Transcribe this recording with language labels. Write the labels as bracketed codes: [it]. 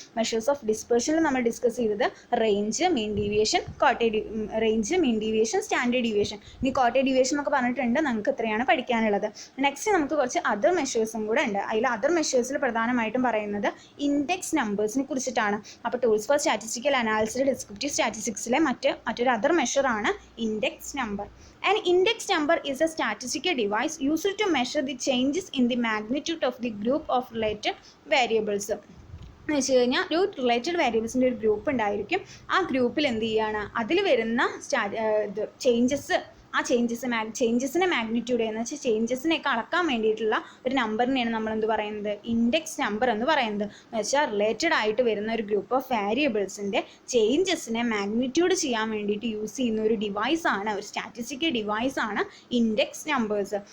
[ml] Measures of ഡിസ്പേർഷനിൽ നമ്മൾ discuss ചെയ്തത് range, mean deviation, range, mean deviation, standard deviation. ഇനി quarter deviation എന്നൊക്കെ പറഞ്ഞിട്ടുണ്ട്. നമുക്ക് ഇത്രയാണ് പഠിക്കാനുള്ളത്. നെക്സ്റ്റ് നമുക്ക് കുറച്ച് അതർ മെഷേഴ്സും കൂടെ ഉണ്ട്. അതിൽ അതർ മെഷേഴ്സിൽ പ്രധാനമായിട്ടും പറയുന്നത് ഇൻഡെക്സ് നമ്പേഴ്സിനെ കുറിച്ചിട്ടാണ്. അപ്പോൾ tools four statistical analysis descriptive സ്റ്റാറ്റിസ്റ്റിക്സിലെ മറ്റൊരു other മെഷറാണ് index number. [en] An index number is a statistical device used to measure the changes in the magnitude of the group of related variables. [ml] എന്ന് വെച്ച് കഴിഞ്ഞാൽ ഒരു related വേരിയബിൾസിൻ്റെ ഒരു group ഉണ്ടായിരിക്കും. ആ ഗ്രൂപ്പിൽ എന്ത് ചെയ്യുകയാണ്, അതിൽ വരുന്ന ചേഞ്ചസ്, ആ ചേഞ്ചസിനെ മാഗ്നിറ്റ്യൂഡ് എന്ന് വെച്ചാൽ ചേഞ്ചസിനെയൊക്കെ അളക്കാൻ വേണ്ടിയിട്ടുള്ള ഒരു നമ്പറിനെയാണ് നമ്മൾ എന്ത് പറയുന്നത്, ഇൻഡെക്സ് നമ്പർ എന്ന് പറയുന്നത്. എന്ന് വെച്ചാൽ റിലേറ്റഡ് ആയിട്ട് വരുന്ന ഒരു ഗ്രൂപ്പ് ഓഫ് വാരിയബിൾസിൻ്റെ ചേഞ്ചസിനെ മാഗ്നിറ്റ്യൂഡ് ചെയ്യാൻ വേണ്ടിയിട്ട് യൂസ് ചെയ്യുന്ന ഒരു ഡിവൈസാണ്, ഒരു സ്റ്റാറ്റിസ്റ്റിക്കൽ ഡിവൈസാണ് ഇൻഡെക്സ് നമ്പേഴ്സ്.